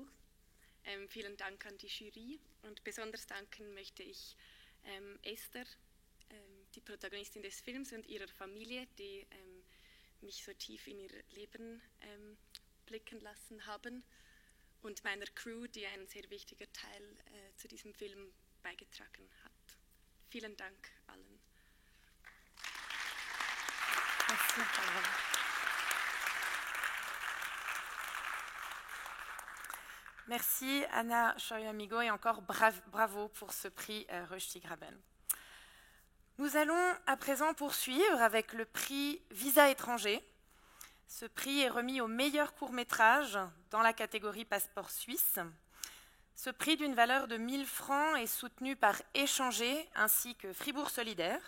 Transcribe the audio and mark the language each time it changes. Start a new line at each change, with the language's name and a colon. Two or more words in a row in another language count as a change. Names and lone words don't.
German: Vielen Dank an die Jury und besonders danken möchte ich Esther, die Protagonistin des Films, und ihrer Familie, die mich so tief in ihr Leben blicken lassen haben, und meiner Crew, die ein sehr wichtiger Teil zu diesem Film beigetragen hat. Vielen Dank allen.
French: Merci Anna Scheuer-Amigo et encore bravo pour ce prix Rushdie Graben. Nous allons à présent poursuivre avec le prix Visa étranger. Ce prix est remis au meilleur court-métrage dans la catégorie Passeport suisse. Ce prix d'une valeur de 1 000 francs est soutenu par Échanger ainsi que Fribourg Solidaire.